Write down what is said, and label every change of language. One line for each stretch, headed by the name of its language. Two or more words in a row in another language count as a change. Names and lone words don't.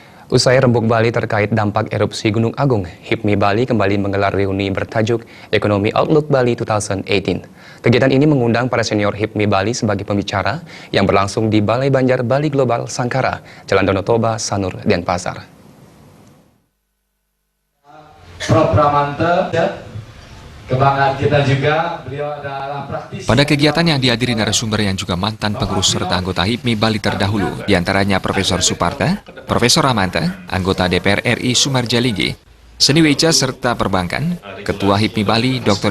Indonesian: Usai rembuk Bali terkait dampak erupsi Gunung Agung, HIPMI Bali kembali menggelar reuni bertajuk Economy Outlook Bali 2018. Kegiatan ini mengundang para senior HIPMI Bali sebagai pembicara yang berlangsung di Balai Banjar Bali Global Sangkara, Jalan Danau Toba, Sanur, Denpasar. Prof. Pramanta, kebanggaan kita juga, beliau adalah praktisi. Pada kegiatan yang dihadiri narasumber yang juga mantan pengurus serta anggota HIPMI Bali terdahulu, diantaranya Profesor Suparta, Profesor Ramanta, anggota DPR RI Sumarjalinggi, Seni Weja serta Perbankan, Ketua HIPMI Bali Dr.